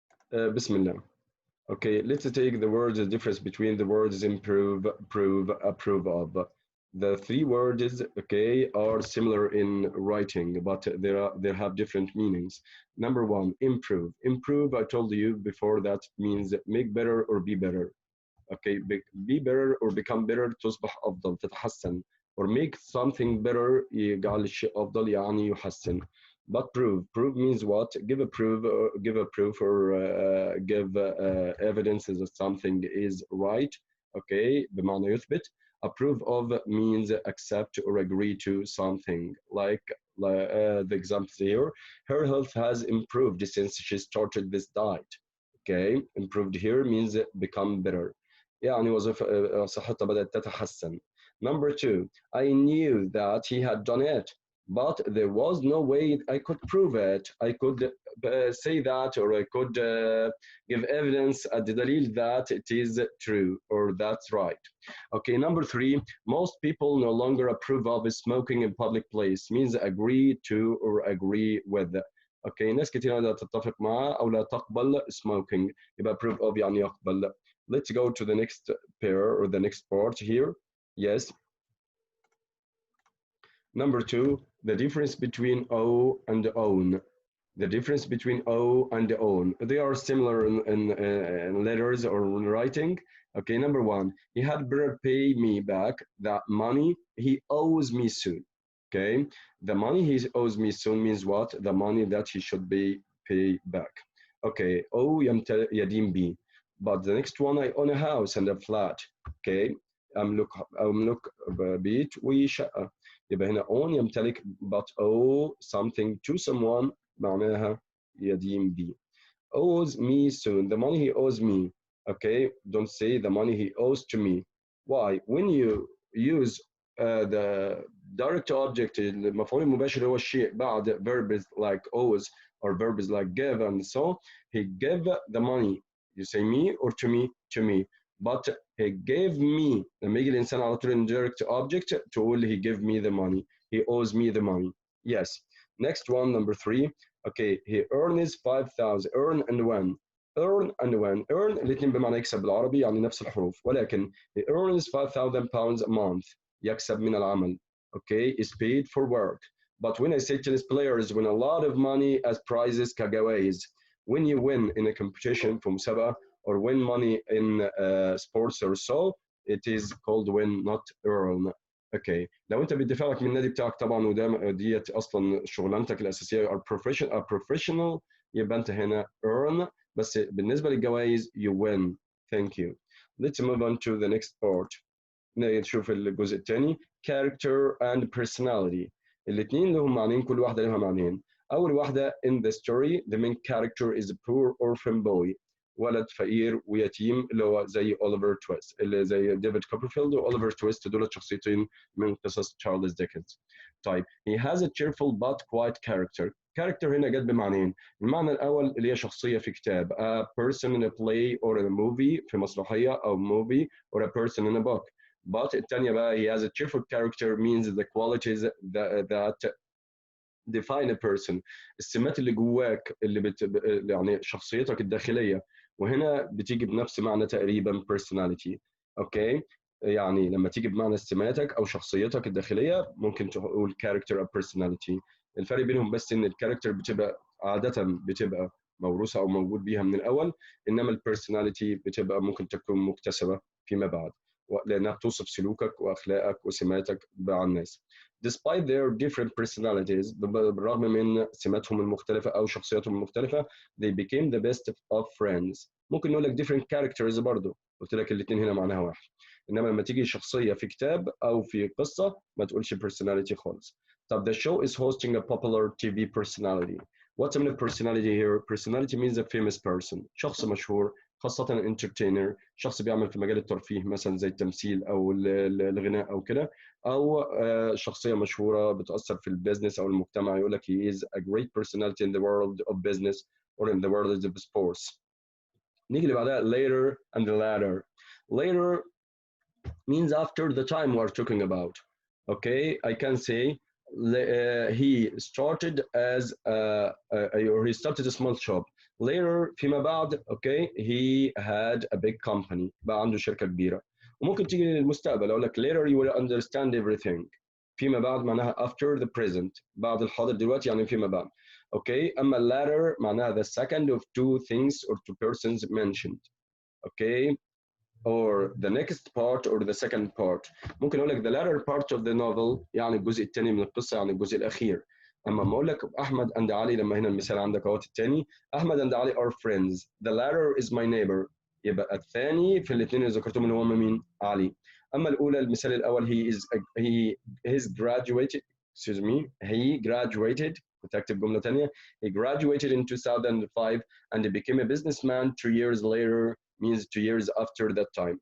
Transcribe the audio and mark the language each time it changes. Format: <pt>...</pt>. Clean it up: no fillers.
<en>Bismillah. Okay, let's take the words, the difference between the words improve, prove, approve of. The three words, okay, are similar in writing, but they have different meanings. Number one, improve. Improve, I told you before, that means make better or be better. Okay, be better or become better.</en> <ar>تصبح أفضل، تتحسن.</ar> <en>Or make something better</en> <ar>يجعل الشيء أفضل، يعني يحسن.</ar> <en>But prove means what? Give a proof or give evidence that something is right.</en> <ar>Okay, بمعنى يثبت.</ar> <en>Approve of means accept or agree to something. Like the example here, her health has improved since she started this diet. Okay, improved here means become better.</en> <ar>يعني صحتها بدأت تتحسن.</ar> <en>Number two, I knew that he had done it, but there was no way I could prove it. I could say that, or I could give evidence at the dalil that it is true or that's right. Okay, number three, most people no longer approve of smoking in public place, means agree to or agree with.</en> <ar>Okay, ناس كتير لا تتفق معه أو لا تقبل smoking، يبقى approve of يعني يقبل.</ar> <en>Let's go to the next pair or the next part here. Yes. Number two, the difference between O and own. The difference between O and own. They are similar in letters or in writing. Okay, number one, he had better pay me back that money he owes me soon. Okay, the money he owes me soon means what? The money that he should pay back. Okay, O</en> <ar>يدين بي.</ar> <en>But the next one, I own a house and a flat.</en> <ar>Okay, أملك بيت وشقة. يبقى هنا own يمتلك,</ar> <en>but owe something to someone</en> <ar>معناها يدين بي.</ar> <en>Owes me soon, the money he owes me. Okay, don't say the money he owes to me. Why? When you use the direct object,</en> <ar>المفعول المباشر هو الشيء بعد</ar> <en>verbs like owes or verbs like give and so, he gave the money. You say me or to me? To me. But he gave me.</en> <ar>لما يجي الإنسان على طول</ar> <en>indirect object</en> <ar>تقول</ar> <en>he gave me the money. He owes me the money. Yes. Next one, number three. Okay, he earns 5,000. Earn and when. Earn and when.</en> <ar>Earn الاثنين بمعنى يكسب بالعربي، يعني نفس الحروف، ولكن</ar> <en>he earns 5,000 pounds a month.</en> <ar>يكسب من العمل.</ar> <en>Okay, is paid for work. But when I say tennis players win a lot of money as prizes</en> <ar>كجوائز.</ar> <en>When you win in a competition</en> <ar>في مسابقة</ar> <en>or win money in sports or so, it is called win, not earn.</en> <ar>اوكي، لو انت بيدفع لك من النادي بتاعك طبعا وده ديت اصلا شغلانتك الاساسيه</ar> <en>or professional</en> <ar>يبقى انت هنا earn، بس بالنسبه للجوائز</ar> <en>you win. Thank you. Let's move on to the next part.</en> <ar>نشوف الجزء الثاني</ar> <en>character and personality.</en> <ar>الاثنين لهم معنيين، كل واحده لها معنيين. اول واحده</ar> <en>in the story the main character is a poor orphan boy،</en> <ar>ولد فقير ويتيم، اللي هو زي اوليفر تويست، اللي زي ديفيد كوبرفيلد واوليفر تويست، دول شخصيتين من قصص تشارلز ديكنز.</ar> <en>طيب he has a cheerful but quiet character.</en> <ar>character هنا جت بمعنيين. المعنى الاول اللي هي شخصيه في كتاب</ar> <en>a person in a play or in a movie،</en> <ar>في مسرحيه او movie</ar> <en>or a person in a book. but الثانيه بقى he has a cheerful character means the qualities that define a person.</en> <ar>السمات اللي جواك اللي يعني شخصيتك الداخليه، وهنا بتيجي بنفس معنى تقريبا personality. اوكي، يعني لما تيجي بمعنى سماتك او شخصيتك الداخليه ممكن تقول</ar> <en>character or personality.</en> <ar>الفرق بينهم بس ان الكاركتر بتبقى عاده بتبقى موروثه او موجود بيها من الاول، انما البيرسوناليتي بتبقى ممكن تكون مكتسبه فيما بعد، لانها بتوصف سلوكك واخلاقك وسماتك مع الناس.</ar> <en>Despite their different personalities،</en> <ar>بالرغم من سماتهم المختلفة أو شخصياتهم المختلفة،</ar> <en>they became the best of friends.</en> <ar>ممكن نقول لك</ar> <en>different characters برضو،</en> <ar>قلت لك الاثنين هنا معناها واحد. انما لما تيجي شخصيه في كتاب او في قصه ما تقولش personality خالص.</ar> <en>طب the show is hosting a popular TV personality. What's the meaning of personality here? Personality means a famous person.</en> <ar>شخص مشهور، خاصة entertainer، شخص بيعمل في مجال الترفيه مثلا زي التمثيل أو الغناء أو كده، أو شخصية مشهورة بتأثر في البيزنس أو المجتمع، يقول لك</ar> <en>he is a great personality in the world of business or in the world of sports.</en> <ar>نيجي اللي بعدها</ar> <en>later and the latter. Later means after the time we're talking about. Okay, I can say he started as or he started a small shop. Later</en> <ar>فيما بعد</ar> <en>okay he had a big company،</en> <ar>بقى عنده شركة كبيرة. وممكن تيجي للمستقبل اقول لك</ar> <en>later you will understand everything.</en> <ar>فيما بعد معناها</ar> <en>after the present،</en> <ar>بعد الحاضر دلوقتي يعني فيما بعد.</ar> <en>Okay، اما latter معناها the second of two things or two persons mentioned. Okay، or the next part or the second part.</en> <ar>ممكن اقول لك</ar> <en>the latter part of the novel</en> <ar>يعني الجزء الثاني من القصه، يعني الجزء الاخير. اما لما اقول لك احمد and علي، لما هنا المثال عندك اهوت الثاني، احمد and علي</ar> <en>are friends. The latter is my neighbor.</en> <ar>يبقى الثاني في الاثنين اللي ذكرتهم اللي هم مين؟ علي. اما الاولى المثال الاول</ar> <en>he is graduated excuse me he graduated.</en> <ar>كنت اكتب جمله ثانيه.</ar> <en>He graduated in 2005 and he became a businessman 2 years later means 2 years after that time.</en>